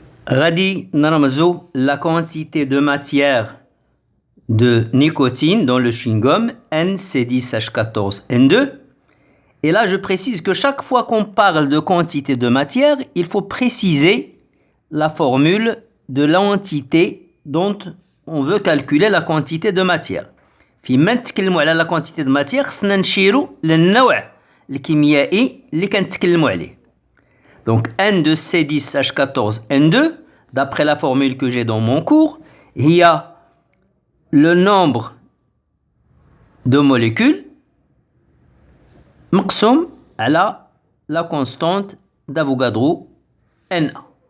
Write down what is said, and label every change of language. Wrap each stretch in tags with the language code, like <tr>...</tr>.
<ar>غادي نرمزو</ar> <fr>la quantité de matière de nicotine dans le chewing-gum</fr> <ar>NC10H14N2</ar> <fr>Et là, je précise que chaque fois qu'on parle de quantité de matière, il faut préciser la formule de l'entité dont on veut calculer la quantité de matière.</fr> <ar>فيما نتكلموا على</ar> <fr>la quantité de matière</fr> <ar>خصنا نشيروا للنوع الكيميائي اللي كنتكلموا عليه.</ar> <fr>Donc N de C10H14N2, d'après la formule que j'ai dans mon cours, il y a le nombre de molécules</fr> <ar>مقسوم على</ar> <fr>la constante d'Avogadro Na.</fr>